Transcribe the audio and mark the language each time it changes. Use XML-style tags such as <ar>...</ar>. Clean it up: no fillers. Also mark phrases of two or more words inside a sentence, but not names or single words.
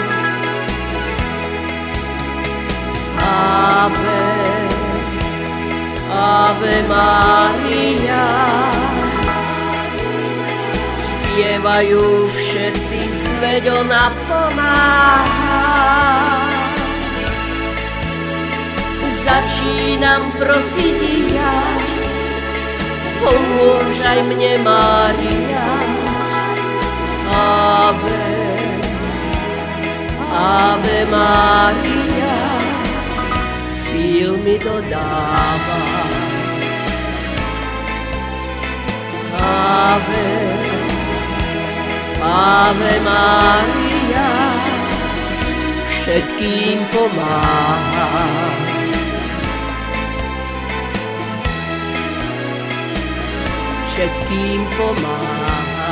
<la>Ave, Ave Maria,</la> <sk>spievajú všetci, veď ona pomáha. Začínam prosiť ja, pomôž aj mne, Mária.</sk> <la>Ave, Ave Maria,</la> <sk>síl mi dodáva.</sk> <la>Ave, Ave Maria,</la> <sk>všetkým pomáha. Všetkým pomáha.</sk>